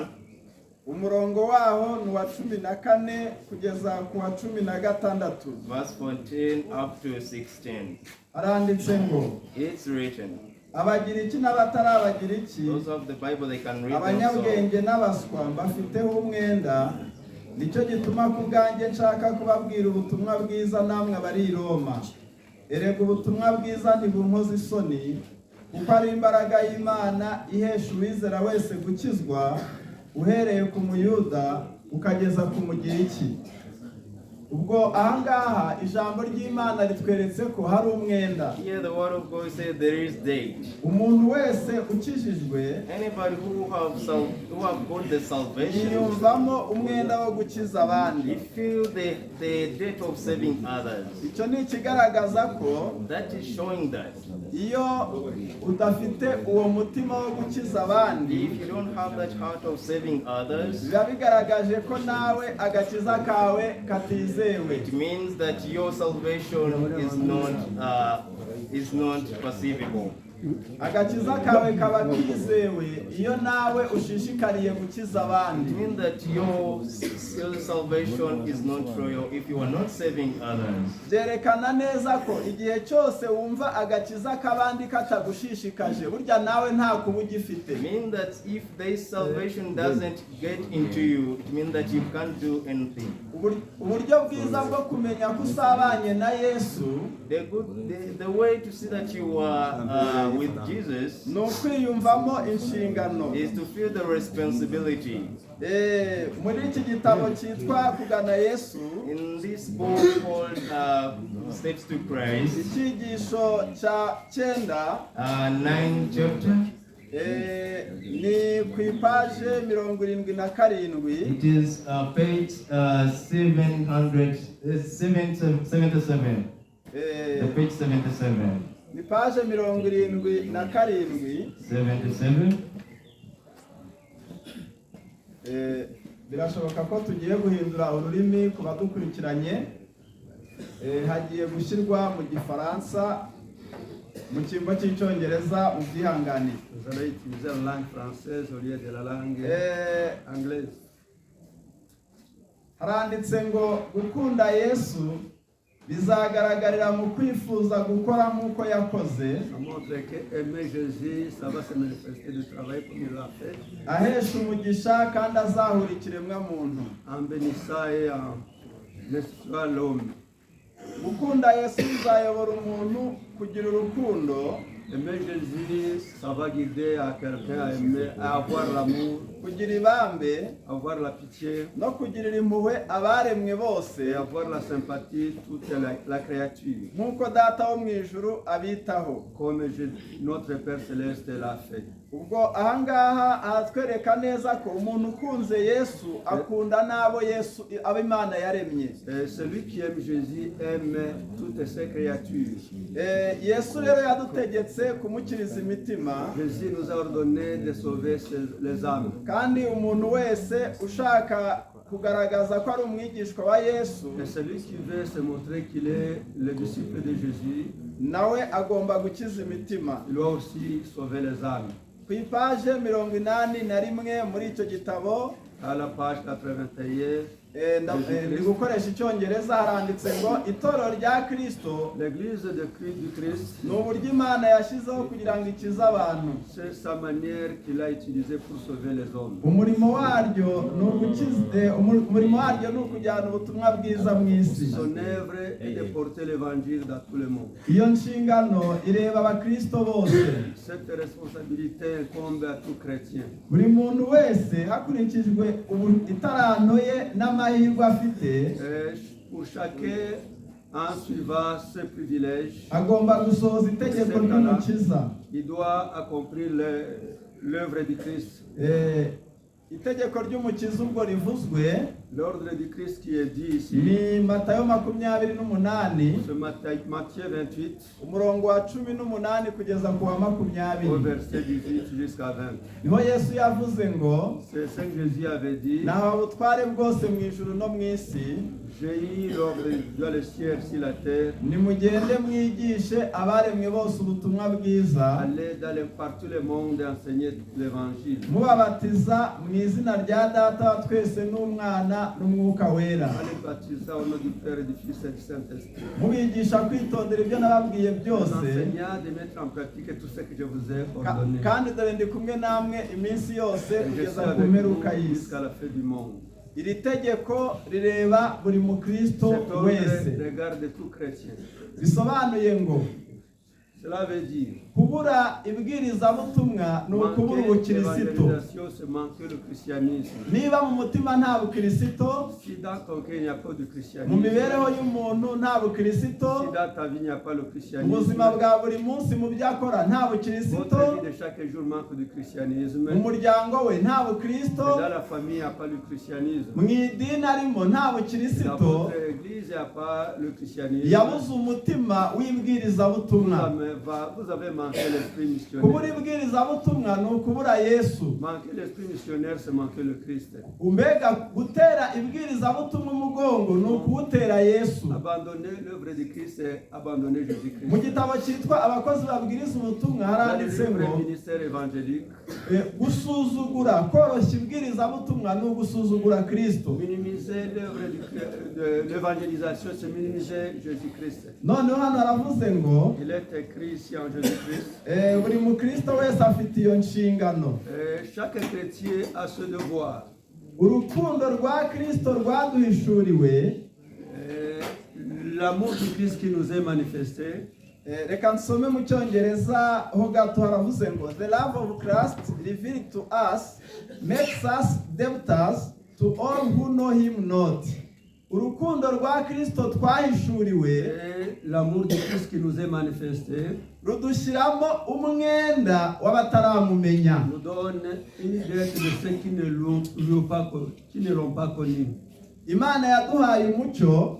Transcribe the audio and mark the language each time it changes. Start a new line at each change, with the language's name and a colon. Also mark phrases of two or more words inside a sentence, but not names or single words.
Kinyarwanda: umurongo waho ni uwa 14 kugeza ku wa 16.
English: verse 14 up to 16.
Kinyarwanda: haranditse ngo
English: It's written.
Kinyarwanda: abagiriki n'abatari abagiriki,
English: Those of the Bible, they can read them.
Kinyarwanda: abanyabwenge n'abaswa mbafiteho umwenda, nicyo gituma ku bwanjye nshaka kubabwira ubutumwa bwiza namwe abari i Roma. erega ubutumwa bwiza ntibunkoza isoni, kuko ari imbaraga y'Imana ihesha uwizera wese gukizwa, uhereye ku muyuda ukageza ku mugiriki. ubwo ahangaha ijambo ry'Imana ritweretse ko hari umwenda.
English: Here the word of God says there is date.
Kinyarwanda: umuntu wese ukijijwe
English: Anybody who have got the salvation,
Kinyarwanda: yiyumvamo umwenda wo gukiza abandi.
English: they feel the date of saving others.
Kinyarwanda: icyo ni ikigaragaza ko
English: That is showing that
Kinyarwanda: iyo udafite uwo mutima wo gukiza abandi,
English: if you don't have that heart of saving others,
Kinyarwanda: biba bigaragaje ko nawe agakiza kawe katizewe.
English: it means that your salvation is not perceivable.
Kinyarwanda: agakiza kawe kaba kizewe iyo nawe ushishikariye gukiza abandi.
English: It means that your salvation is not royal if you are not saving others.
Kinyarwanda: Byerekana neza ko igihe cyose wumva agakiza k'abandi katagushishikaje burya nawe nta kuba ugifite.
English: It means that if this salvation doesn't get into you, it means that you can't do anything.
Kinyarwanda: Uburyo bwiza bwo kumenya ko usabanye na Yesu,
English: The way to see that you are with Jesus
Kinyarwanda: ni ukwiyumvamo inshingano.
English: is to feel the responsibility.
Kinyarwanda: Muri iki gitabo cyitwa Kugana Yesu,
English: In this book called Steps to Christ,
Kinyarwanda: icyigisho cya 9
English: 9 chapter.
Kinyarwanda: ni ku ipaje 77.
English: It is page 77. The page 77.
Kinyarwanda: Ni paje 77. 77. Birashoboka ko tugiye guhindura ururimi ku badukurikiranye. Hagiye gushyirwa mu Gifaransa, mu cyimbo cy'Icyongereza, ubyihanganire.
French: Vous allez utiliser la langue française au lieu de la langue anglaise.
Kinyarwanda: Haranditse ngo gukunda Yesu bizagaragarira mu kwifuza gukora nk'uko yakoze.
French: Ça montre que aimer Jésus, ça va se manifester du travail comme il l'a fait.
Kinyarwanda: Ahesha umugisha kandi azahura ikiremwa muntu.
French: En bénissant et en instituant l'homme.
Kinyarwanda: Gukunda Yesu bizayobora umuntu kugira urukundo.
French: Aimer Jésus, ça va guider à quelqu'un à aimer, à avoir l'amour,
Kinyarwanda: Kugira ibambe
French: avoir la pitié
Kinyarwanda: no kugirira impuhwe abaremwe bose,
French: et avoir la sympathie toute la créature.
Kinyarwanda: nk'uko Data wo mu ijuru abitaho.
French: Comme notre Père Céleste l'a fait.
Kinyarwanda: Ubwo ahangaha ahatwereka neza ko umuntu ukunze Yesu akunda n'abo Yesu abo Imana yaremye.
French: Et celui qui aime Jésus aime toutes ses créatures.
Kinyarwanda: Yesu rero yadutegetse kumukiriza imitima.
French: Jésus nous a ordonné de sauver les âmes.
Kinyarwanda: Kandi umuntu wese ushaka kugaragaza ko ari umwigishwa wa Yesu,
French: Et celui qui veut se montrer qu'il est le disciple de Jésus,
Kinyarwanda: nawe agomba gukiza imitima.
French: il doit aussi sauver les âmes.
Kinyarwanda: Ku ipaje 81 muri icyo gitabo,
French: À la page 81,
Kinyarwanda: ndi gukoresha Icyongereza, haranditse ngo itorero rya Kristo
French: l'église de Christ,
Kinyarwanda: ni uburyo Imana yashyizeho kugira ngo ikize abantu.
French: c'est sa manière qu'il a utilisée pour sauver les hommes.
Kinyarwanda: Umurimo waryo ni ukujyana ubutumwa bwiza mu isi.
French: Son œuvre est de porter l'évangile dans tout le monde.
Kinyarwanda: Iyo nshingano ireba abakristo bose.
French: Cette responsabilité incombe à tout chrétien.
Kinyarwanda: Buri muntu wese hakurikijwe itaranto ye n'amahirwe afite,
French: Et pour chacun, en suivant ses privilèges,
Kinyarwanda: agomba gusohoza itegeko ry'umukiza.
French: il doit accomplir l'œuvre du Christ.
Kinyarwanda: Itegeko ry'umukiza ubwo rivuzwe
French: L'ordre du Christ qui est dit ici,
Kinyarwanda: ni Matayo 28,
French: c'est Matthieu 28,
Kinyarwanda: umurongo wa 18 kugeza ku wa
French: au
Kinyarwanda: 20.
French: verset 18 jusqu'à 20.
Kinyarwanda: Niho Yesu yavuze ngo,
French: C'est ce que Jésus avait dit.
Kinyarwanda: naho ubutware bwose mu ijuru no mu isi,
French: J'ai eu l'ordre dans le ciel sur la terre.
Kinyarwanda: nimugende mwigishe abaremwe bose ubutumwa bwiza,
French: Allez par tout le monde et enseigner l'évangile.
Kinyarwanda: mubabatiza mu izina rya Data wa twese n'Umwana n'Umwuka wera,
French: Allez baptiser au nom du Père et du Fils et du Saint-Esprit.
Kinyarwanda: mubigisha kwitondera ibyo nababwiye byose,
French: Enseignant de mettre en pratique tout ce que je vous ai ordonné.
Kinyarwanda: kandi dore ndi kumwe namwe iminsi yose
French: Et je
Kinyarwanda: kugeza
French: suis
Kinyarwanda: ku
French: avec
Kinyarwanda: mperuka
French: vous
Kinyarwanda: y'isi.
French: jusqu'à la fin du monde.
Kinyarwanda: Iri tegeko rireba buri mukristo
French: Cet ordre
Kinyarwanda: wese.
French: regarde tout chrétien.
Kinyarwanda: Bisobanuye ngo
French: Cela veut dire
Kinyarwanda: kubura ibwirizabutumwa ni ukubura
French: manquer
Kinyarwanda: ubukristo.
French: l'évangélisation, c'est manquer le christianisme.
Kinyarwanda: Niba mu mutima nta bukristo,
French: Si dans ton cœur il n'y a pas de
Kinyarwanda: mu
French: christianisme,
Kinyarwanda: mibereho y'umuntu nta bukristo,
French: si dans ta vie il n'y a pas le
Kinyarwanda: mu
French: christianisme,
Kinyarwanda: buzima bwa buri munsi mu byo akora nta bukristo,
French: votre vie de chaque jour manque de christianisme.
Kinyarwanda: mu muryango we nta bukristo,
French: Et dans la famille il n'y a pas le christianisme.
Kinyarwanda: mu idini arimo nta
French: Dans
Kinyarwanda: bukristo,
French: votre église il n'y a pas le christianisme.
Kinyarwanda: yabuze umutima w'ibwirizabutumwa.
French: vous avez manqué l'esprit
Kinyarwanda: kubura
French: missionnaire.
Kinyarwanda: ibwirizabutumwa ni ukubura Yesu.
French: Manquer l'esprit missionnaire, c'est manquer le Christ.
Kinyarwanda: Umbega gutera ibwirizabutumwa umugongo ni ukuwutera Yesu.
French: Abandonner l'œuvre de Christ, c'est abandonner Jésus-Christ.
Kinyarwanda: Mu gitabo cyitwa abakozi babwiriza ubutumwa haranditse
French: Dans
Kinyarwanda: ngo
French: le ministère évangélique,
Kinyarwanda: gusuzugura koroshya ibwirizabutumwa ni ugusuzugura Kristo.
French: minimiser l'œuvre de l'évangélisation, c'est minimiser Jésus-Christ.
Kinyarwanda: Noneho hano haravuze ngo
French: Il est écrit ici en Jésus-Christ.
Kinyarwanda: buri mukristo wese afite iyo nshingano.
French: Chaque chrétien a ce devoir.
Kinyarwanda: Urukundo rwa Kristo rwaduhishuriwe.
French: L'amour du Christ qui nous est manifesté.
Kinyarwanda: Reka nsome mu cyongereza ho gato haravuze ngo
English: the love of Christ revealed to us makes us debtors to all who know him not.
Kinyarwanda: Urukundo rwa Kristo twahishuriwe,
French: L'amour du Christ qui nous est manifesté
Kinyarwanda: rudushyiramo umwenda w'abataramumenya.
French: nous donne une dette de ceux qui ne l'ont pas connu.
Kinyarwanda: Imana yaduhaye umucyo,